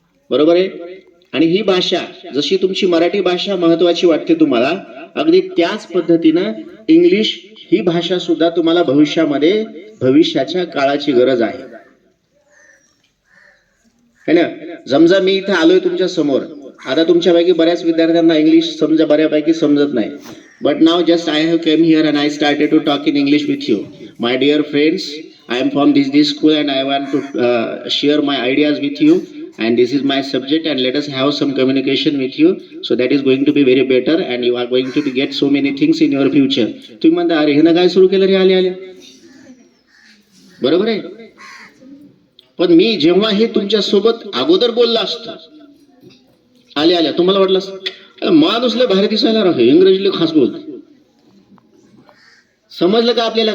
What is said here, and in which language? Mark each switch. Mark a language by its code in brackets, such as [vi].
[mr] बरोबर आहे? आणि ही भाषा, जशी तुमची मराठी भाषा महत्वाची वाटते तुम्हाला, अगदी त्याच पद्धतीनं इंग्लिश ही भाषा सुद्धा तुम्हाला भविष्यामध्ये, भविष्याच्या काळाची गरज आहे, है ना. समजा मी इथं आलोय तुमच्या समोर, आता तुमच्यापैकी बऱ्याच विद्यार्थ्यांना इंग्लिश समजा बऱ्यापैकी समजत नाही. [en] But now just I have came here and I started to talk in English with you. My dear friends, I am from this school and I want to share my ideas with you, and this is my subject, and let us have some communication with you, so that is going to be very better and you are going to get so many things in your future. [mr] तुम्ही म्हणता, अरे हे काय सुरू केलं रे आले आले. बरोबर आहे? पण मी जेव्हा हे तुमच्या सोबत अगोदर बोलला असतो, आल्या आल्या तुम्हाला वाटलं माणूस लय भारी दिसायला राहतो, इंग्रजीला खास बोलतो. समजलं का आपल्याला?